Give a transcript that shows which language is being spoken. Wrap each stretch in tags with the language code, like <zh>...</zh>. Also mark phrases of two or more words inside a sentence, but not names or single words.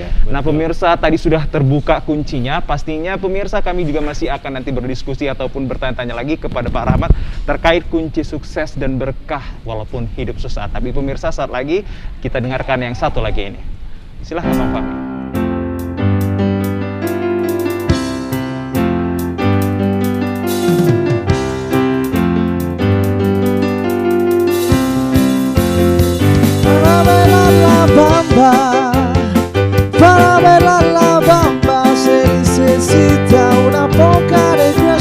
<id>Nah, betul. pemirsa tadi sudah terbuka kuncinya. Pastinya pemirsa kami juga masih akan nanti berdiskusi ataupun bertanya-tanya lagi kepada Pak Rahmat terkait kunci sukses dan berkah walaupun hidup susah. Tapi pemirsa, saat lagi kita dengarkan yang satu lagi ini. Silahkan Bang Fahmi.</id> <es>Para bailar la bamba, para bailar la bamba se necesita una poca de</es>